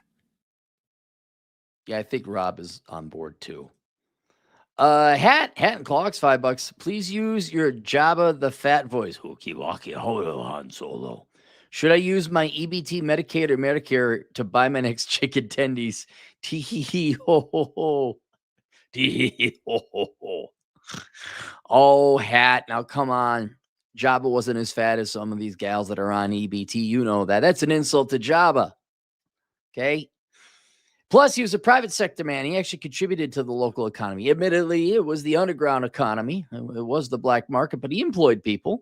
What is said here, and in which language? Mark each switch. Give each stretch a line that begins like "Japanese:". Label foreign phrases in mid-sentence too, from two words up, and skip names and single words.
English: Yeah, I think Rob is on board too. Hat and clocks, $5. Please use your Jabba the Fat voice. Hookie walkie, hold on, Solo. Should I use my EBT, Medicaid, or Medicare to buy my next chicken tendies? Tee hee hee ho ho ho. Tee hee hee ho ho ho. Oh, Hat, now come on. Jabba wasn't as fat as some of these gals that are on EBT. You know that. That's an insult to Jabba. Okay? Plus, he was a private sector man. He actually contributed to the local economy. Admittedly, it was the underground economy. It was the black market, but he employed people.